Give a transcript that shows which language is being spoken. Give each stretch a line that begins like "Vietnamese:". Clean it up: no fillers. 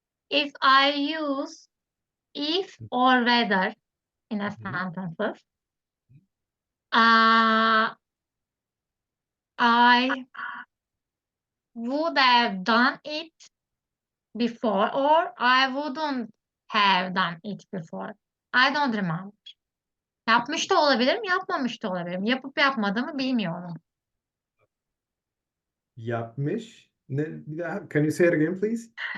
English: If I use if or whether in a Mhm. sentences, uh, I would have done it before or I wouldn't have done it before. I don't remember.
Turkish: Yapmış da olabilirim, yapmamış da olabilirim. Yapıp yapmadığımı bilmiyorum. Yapmış.
English: Can you say it again, please?